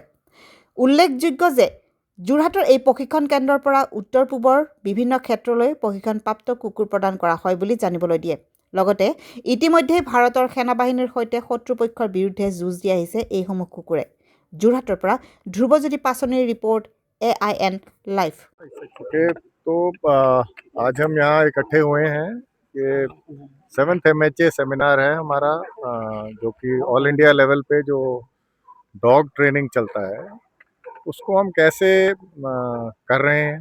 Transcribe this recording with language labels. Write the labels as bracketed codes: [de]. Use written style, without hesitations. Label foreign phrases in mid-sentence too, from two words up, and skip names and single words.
[as] উল্লেখযোগ্য যে যোৰহাটৰ এই প্ৰশিক্ষণ কেন্দ্ৰৰ পৰা উত্তৰ-পূবৰ বিভিন্ন ক্ষেত্ৰলৈ প্ৰশিক্ষণপ্ৰাপ্ত কুকুৰ প্ৰদান কৰা হয় বুলি জানিবলৈ দিয়ে। লগতে ইতিমধ্যে ভাৰতৰ সেনাবাহিনীৰ সৈতে শত্ৰুপক্ষৰ বিৰুদ্ধে যুঁজ দি আহিছে এইসমূহ কুকুৰে। যোৰহাটৰ পৰা ধ্ৰুৱজ্যোতি পাছনিৰ ৰিপৰ্ট AIN लाइव। [hi] तो आज हम यहाँ इकट्ठे हुए हैं। ये 7th MHA सेमिनार है हमारा, जो कि [en] all India level [hi] पे जो [en] dog training [hi] चलता है उसको हम कैसे कर रहे हैं।